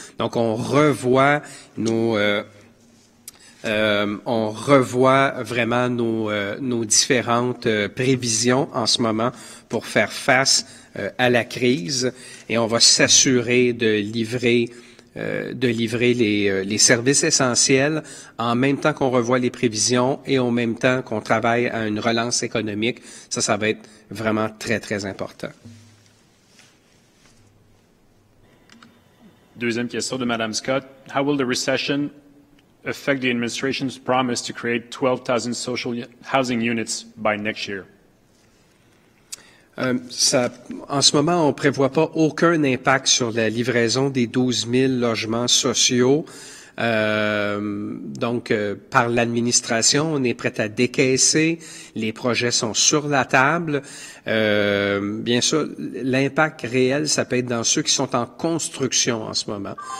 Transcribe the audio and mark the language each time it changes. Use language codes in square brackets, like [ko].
[fr] Donc on revoit vraiment nos différentes prévisions en ce moment pour faire face à la crise, et on va s'assurer de livrer les services essentiels en même temps qu'on revoit les prévisions et en même temps qu'on travaille à une relance économique. Ça va être vraiment très, très important. Deuxième question de Mme Scott. [en] How will the recession affect the administration's promise to create 12,000 social housing units by next year? [fr] En ce moment, on prévoit pas aucun impact sur la livraison des 12 000 logements sociaux. Donc, par l'administration, on est prêt à décaisser. Les projets sont sur la table. Bien sûr, l'impact réel, ça peut être dans ceux qui sont en construction en ce moment.